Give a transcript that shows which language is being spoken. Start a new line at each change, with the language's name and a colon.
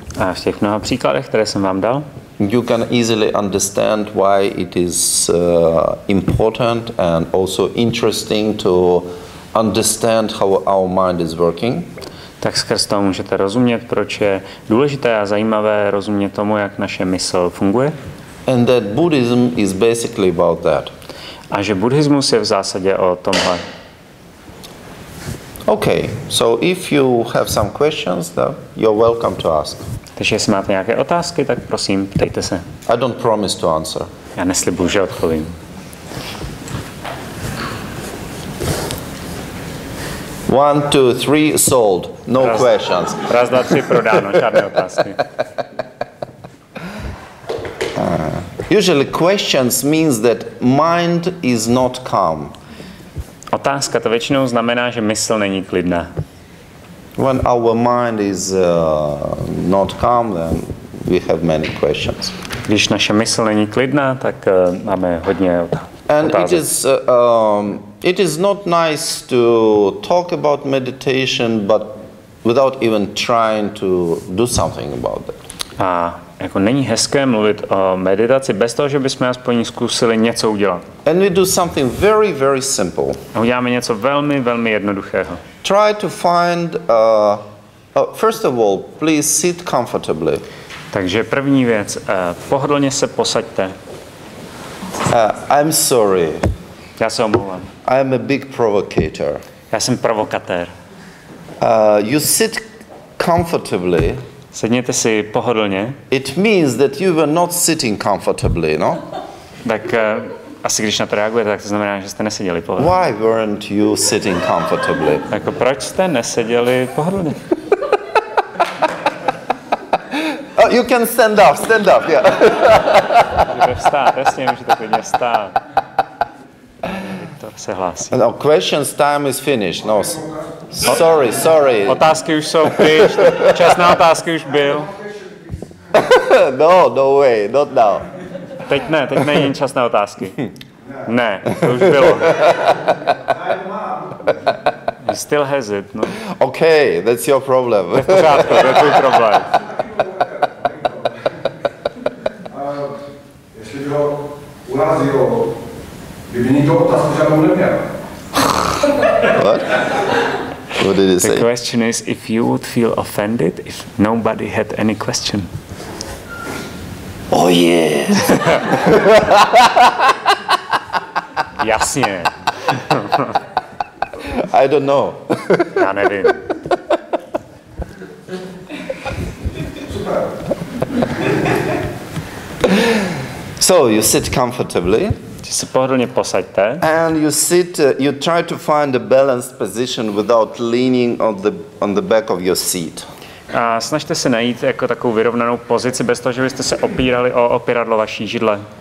Czech: A v těch mnoha příkladech, které jsem vám dal,
English: you can easily understand why it is important and also interesting to understand how our mind is working.
Czech: tak skrz toho můžete rozumět, proč je důležité a zajímavé rozumět tomu, jak naše mysl funguje.
English: And that Buddhism is basically about that.
Czech: A že buddhismus je v zásadě o tomhle.
English: Okay, so if you have some questions, then you're welcome to ask.
Czech: Takže jestli máte nějaké otázky, tak prosím, ptejte se.
English: I don't promise to answer.
Czech: Já neslibuju, že odpovím.
English: One, two, three, sold. No questions.
Czech: Raz, dva, tři, prodáno, žádné otázky.
English: Usually questions means that mind is not calm.
Czech: Otázka to většinou znamená, že mysl není klidná.
English: When our mind is not calm, then we have many questions.
Czech: Když naše mysl není klidná, tak máme hodně
English: And
Czech: otázek.
English: it is not nice to talk about meditation, but without even trying to do something about it.
Czech: A jako není hezké mluvit o meditaci bez toho, že bychom aspoň zkusili něco udělat.
English: And we do something very, very simple.
Czech: A uděláme něco velmi, velmi jednoduchého.
English: Try to find, first of all, please sit comfortably.
Czech: Takže první věc, pohodlně se posaďte.
English: I'm sorry,
Czech: Já se omlouvám.
English: I am a big provocator.
Czech: Já jsem provokatér.
English: You sit comfortably
Czech: Sedněte si pohodlně.
English: It means that you were not sitting comfortably, no?
Czech: Tak asi když na to reagujete, tak to znamená, že jste neseděli pohodlně.
English: Why weren't you sitting comfortably?
Czech: Jako proč jste neseděli pohodlně?
English: Oh, you can stand up, yeah.
Czech: Můžete vstát, jasně, můžete klidně vstát. Viktor se hlásí.
English: No, questions time is finished. No, sorry.
Czech: Otázky už jsou pryč, čas na otázky už byl.
English: No way, not now.
Czech: Teď není čas na otázky. Ne, to už bylo.
English: You still has it, no. Okay, that's your problem.
Czech: To je v pořádku, to je tvůj problém. Jestli by ho urazilo, kdyby nikdo otázku žádnou neměl.
English: What did he say? The question is if you would feel offended if nobody had any question. Oh yeah.
Czech: Jasně.
English: I don't know.
Czech: Já nevím.
English: So you sit comfortably.
Czech: Se pohodlně posaďte.
English: And you sit. You try to find a balanced position without leaning on the back of your seat.
Czech: A snažte se najít jako takovou vyrovnanou pozici bez toho, že byste se opírali o opěradlo vaší židle.